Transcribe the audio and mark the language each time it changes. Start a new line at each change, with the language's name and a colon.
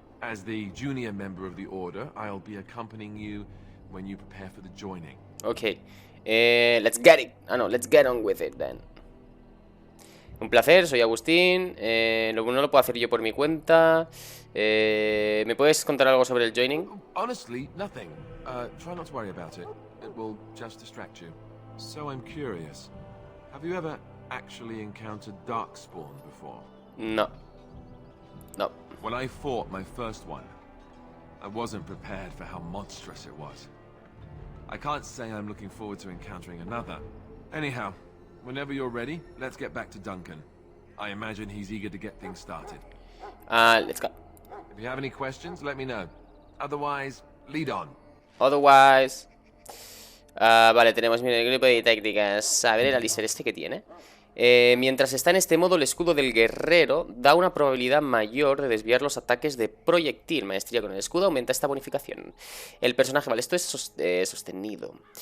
English: As the junior member of the Order, I'll be accompanying you when you prepare for the joining. Ok. Let's get it. Ah, no, let's get on with it, then.
Spanish: Un placer, soy Agustín. No lo puedo hacer yo por mi cuenta. ¿Me puedes contar algo sobre el joining?
English: Honestly, nothing. Try not to worry about it. It will just distract you. So I'm curious. Have you ever actually encountered Darkspawn before? No. No. When I fought my first one, I wasn't prepared for how monstrous it was. I can't say I'm looking forward to encountering another. Anyhow, whenever you're ready, let's get back to Duncan. I imagine he's eager to get things started. Let's go. If you have any questions, let me know. Otherwise, lead on. Otherwise...
Spanish: vale, tenemos el grupo de tácticas. A ver el Alistair este que tiene. Mientras está en este modo, el escudo del guerrero da una probabilidad mayor de desviar los ataques de proyectil. Maestría con el escudo aumenta esta bonificación. El personaje, vale, esto es sostenido.